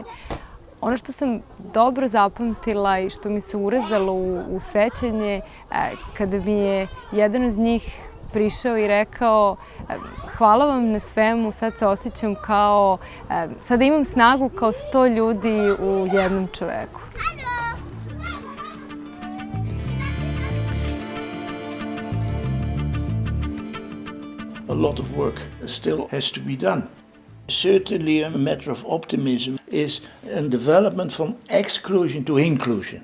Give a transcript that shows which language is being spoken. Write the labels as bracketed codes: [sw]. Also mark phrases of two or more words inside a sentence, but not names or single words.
[sr] Ono što sam dobro zapamtila i što mi se urezalo u sećanje, kada mi je jedan od njih prišao i rekao hvala vam na svemu, sad se osjećam kao, sada imam snagu kao 100 ljudi u jednom čoveku. [en] A lot of work still has to be done. Certainly a matter of optimism is a development from exclusion to inclusion.